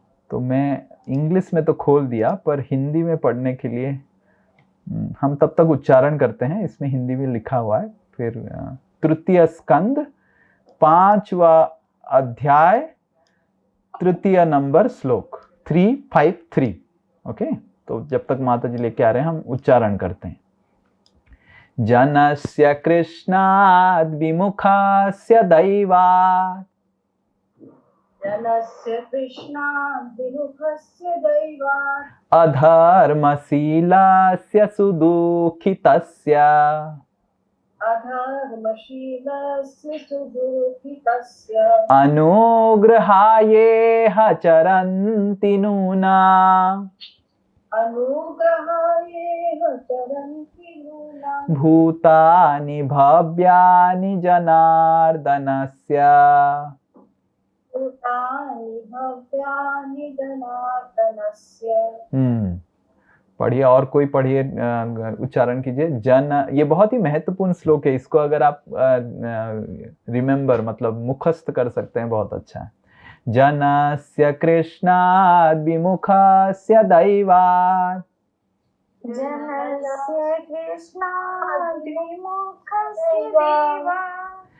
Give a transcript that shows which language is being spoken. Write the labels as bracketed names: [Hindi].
[Hindi] तो मैं इंग्लिश में तो खोल दिया, पर हिंदी में पढ़ने के लिए हम तब तक उच्चारण करते हैं। इसमें हिंदी में लिखा हुआ है फिर तृतीय स्कंद 5वां अध्याय 3 नंबर श्लोक 353। ओके, तो जब तक माता जी लेके आ रहे हैं हम उच्चारण करते हैं। [Sanskrit] जनस्य कृष्णाद् विमुखस्य दैवात् जनस्य कृष्णाद् विमुखस्य दैवात् अधर्मशीलस्य सुदुःखितस्य अधर्मशीलस्य सुदुःखितस्य अनुग्रहायेह चरन्ति नूना अनुग्रहायेह चरन्ति नूना भूतानि भव्यानि जनार्दनस्य। भूतानि भव्यानि जनार्दनस्य। [Hindi] पढ़िए, और कोई पढ़िए, उच्चारण कीजिए। जन, ये बहुत ही महत्वपूर्ण श्लोक है, इसको अगर आप रिमेम्बर मतलब मुखस्त कर सकते हैं बहुत अच्छा है। [Sanskrit] जनस्य कृष्णाद् विमुखस्य दैवात् जनस्य कृष्णाद् विमुखस्य दैवात्